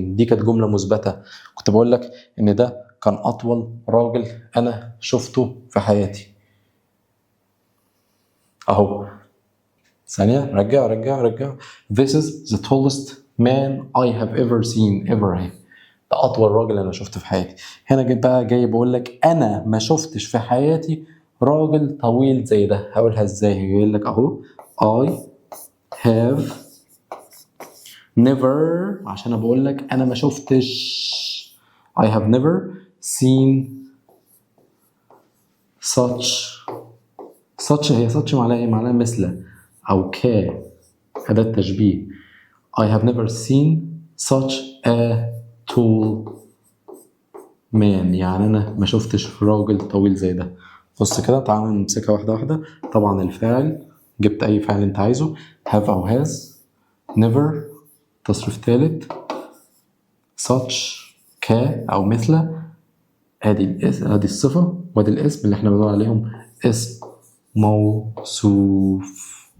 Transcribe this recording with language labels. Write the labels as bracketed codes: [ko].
[ar] دي كانت جمله مثبته، كنت بقول لك ان ده كان اطول راجل انا شفته في حياتي. اهو ثانيه، رجع. [en] This is the tallest man I have ever seen ever. [ar] ده اطول راجل انا شفته في حياتي. هنا جيت بقى جاي بقول لك انا ما شفتش في حياتي راجل طويل زي ده. هقولها ازاي؟ يقول لك اهو [en] I have never، [ar] عشان انا بقول لك انا ما شفتش. [en] I have never seen such [ar] هي such معناها ايه؟ معناها مثل او أداة تشبيه. [en] I have never seen such a tall man. [ar] يعني انا ما شفتش راجل طويل زي ده. بص كده، تعالوا نمسكها واحده واحده. طبعا الفعل جبت اي فعل انت عايزه، have او has، never تصريف ثالث، such او مثل، ادي الصفه وادي الاسم اللي احنا بنقول عليهم اسم موصوف.